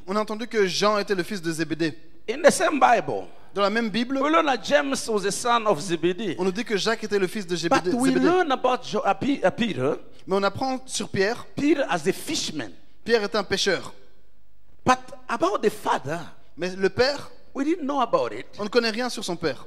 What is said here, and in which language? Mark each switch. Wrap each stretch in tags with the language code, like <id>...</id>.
<fr>on a entendu que Jean était le fils de Zébédée.</fr> <en>In the same Bible,</en> <fr>Dans la même Bible,</fr> <en>we learn that James was the son of Zebedee.</en> <fr>on nous dit que Jacques était le fils de</fr> <en>But</en> <fr>Zébédée.</fr> <en>we learn about Peter,</en> <fr>Mais on apprend sur Pierre,</fr> <en>Peter as a fisherman.</en> <fr>Pierre est un pêcheur.</fr> <en>But about the father,</en> <fr>Mais le père,</fr> <en>we didn't know about it.</en> <fr>on ne connaît rien sur son père.</fr>